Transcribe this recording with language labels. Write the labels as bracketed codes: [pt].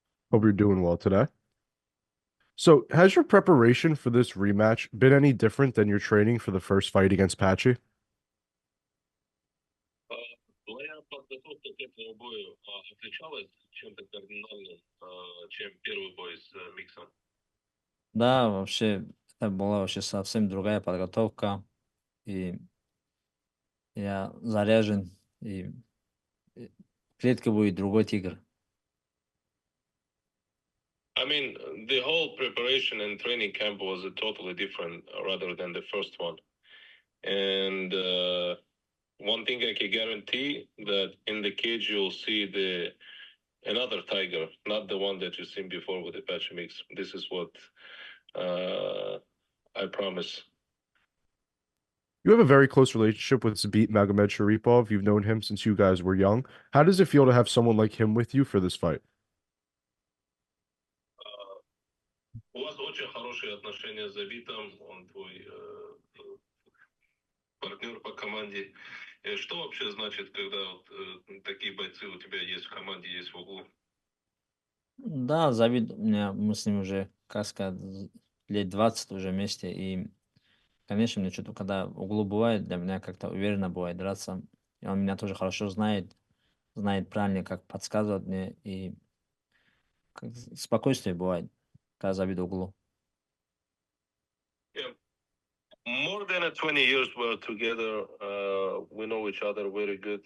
[en] Hope you're doing well today. So, has your preparation for this rematch been any different than your training for the first fight against Pachy? [ru] Твоя подготовка к этому бою отличалась чем-то кардинально, чем первый бой с Миксом? Да, вообще, это была вообще совсем другая подготовка. И я заряжен, и в клетке будет другой тигр. [en] I mean, the whole preparation and training camp was a totally different rather than the first one. And one thing I can guarantee that in the cage you'll see another tiger, not the one that you've seen before with the Patchy mix. This is what I promise. You have a very close relationship with Magomed Sharipov. You've known him since you guys were young. How does it feel to have someone like him with you for this fight? [ru] У вас очень хорошие отношения с Забитом, он твой партнер по команде. Что вообще значит, когда вот, такие бойцы у тебя есть в команде, есть в углу? Да, Завид, мы с ним уже, как сказать, лет 20 уже вместе, и, конечно, мне что-то, когда в углу бывает, для меня как-то уверенно бывает драться, и он меня тоже хорошо знает правильно, как подсказывать мне, и спокойствие бывает, когда Завид в углу. [en] Yeah. More than 20 years we're together. We know each other very good.